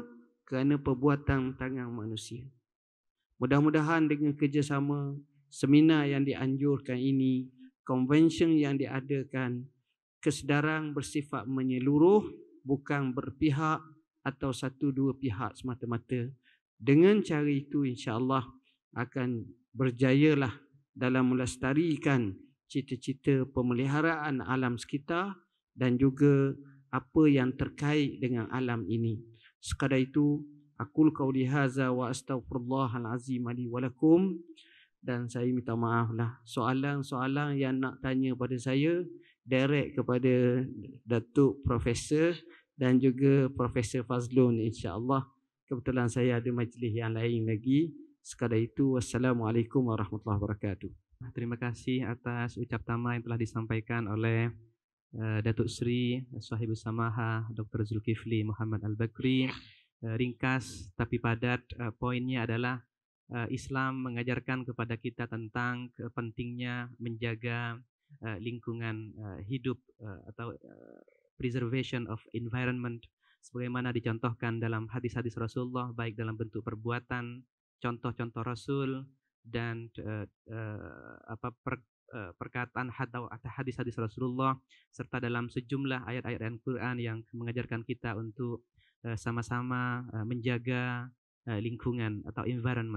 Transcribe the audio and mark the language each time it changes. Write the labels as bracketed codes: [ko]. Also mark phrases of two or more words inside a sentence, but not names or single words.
[ms] Kerana perbuatan tangan manusia. Mudah-mudahan dengan kerjasama, seminar yang dianjurkan ini, convention yang diadakan, kesedaran bersifat menyeluruh, bukan berpihak atau satu dua pihak semata-mata. Dengan cara itu [ar] إن شاء الله [ms] akan berjayalah dalam melestarikan cita-cita pemeliharaan alam sekitar dan juga apa yang terkait dengan alam ini. Sekadar itu, [ar] أقول قولي هذا وأستغفر الله العظيم لي ولكم. [ms] Dan saya minta maaflah, soalan-soalan yang nak tanya pada saya direct kepada Datuk Profesor dan juga Profesor Fazlun, [ar] إن شاء الله. [ms] Kebetulan saya ada majlis yang lain lagi. Sekadar itu, [ar] والسلام عليكم ورحمة الله وبركاته. [id] Terima kasih atas ucap tama yang telah disampaikan oleh Datuk Seri Sahibus Samaha Dr. Zulkifli Muhammad Al-Bakri. Ringkas tapi padat, poinnya adalah Islam mengajarkan kepada kita tentang pentingnya menjaga lingkungan hidup atau [en] preservation of environment [id] sebagaimana dicontohkan dalam hadis-hadis Rasulullah, baik dalam bentuk perbuatan, contoh-contoh Rasul, dan perkataan atau hadis-hadis Rasulullah, serta dalam sejumlah ayat-ayat Al-Quran yang mengajarkan kita untuk sama-sama menjaga lingkungan atau environment.